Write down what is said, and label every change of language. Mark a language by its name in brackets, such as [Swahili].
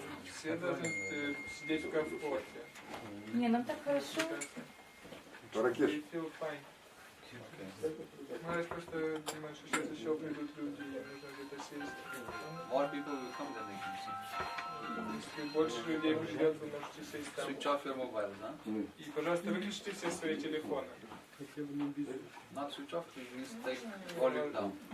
[Russian] Все должны сидеть в комфорте. Не, нам так хорошо. Ракеш. [English] You feel fine. [Russian] Знаешь, просто думаю, что сейчас еще придут люди, и нужно где-то сесть. [English] More people will come than they can see. [Russian] Если больше людей придет, вы можете сесть там. [English] Switch off your mobiles, huh? [Russian] И, пожалуйста, выключите все свои телефоны. [English] Not switch off, it means take all it down.